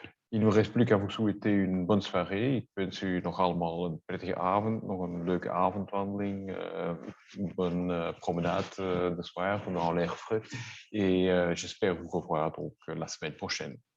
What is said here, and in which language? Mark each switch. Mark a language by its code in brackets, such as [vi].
[fr] Il ne me rest plus qu'à vous souhaiter une bonne soirée. [nl] Ik wens u nog allemaal een prettige avond, nog een leuke avondwandeling, [fr] une bonne promenade de soir dans l'air frais. Et j'espère vous revoir donc la semaine prochaine.